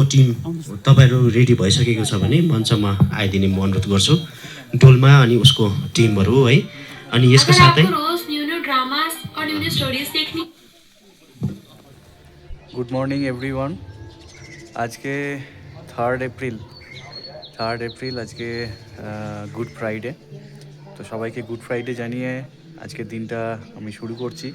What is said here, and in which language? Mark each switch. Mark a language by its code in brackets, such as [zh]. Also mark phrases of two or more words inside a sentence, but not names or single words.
[ne] टिम तपाईँहरू रेडी भइसकेको छ भने मञ्चमा आइदिने म अनुरोध गर्छु। डोल्मा अनि उसको टिमहरू है, अनि यसको साथै [en] Good morning everyone. [bn] আজকে 3 এপ্রিল আজকে গুড ফ্রাইডে। তো সবাইকে গুড ফ্রাইডে জানিয়ে আজকের দিনটা আমি শুরু করছি।